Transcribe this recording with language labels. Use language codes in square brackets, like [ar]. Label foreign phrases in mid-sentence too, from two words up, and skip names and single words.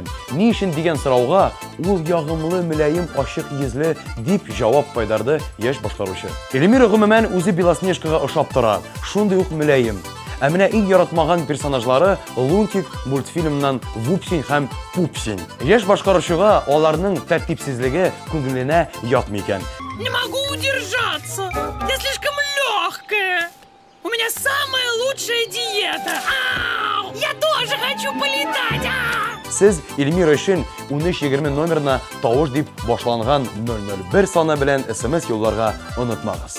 [tt] Ни өчен дигән сорауга ул ягымлы, мөлаем, ачык йөзле дип җавап кайдарды яшь башкаручы. Эльмира гомумән үзе Белоснежкага ошап тора, шундый ук мөлаем. Ә менә иң яратмаган персонажлары Лунтик мультфильмнан Вупсин һәм Пупсин. Яшь башкаручыга аларның тәртипсезлеге күңеленә ятмый икән. [ru] Не могу удержаться. Я слишком легкая. У меня самая лучшая диета. Ау! Я тоже хочу полетать. [tt] Сез Эльмира өчен 1320 номерына тавыш дип башланган 001 саны белән SMS юлларга онытмагыз.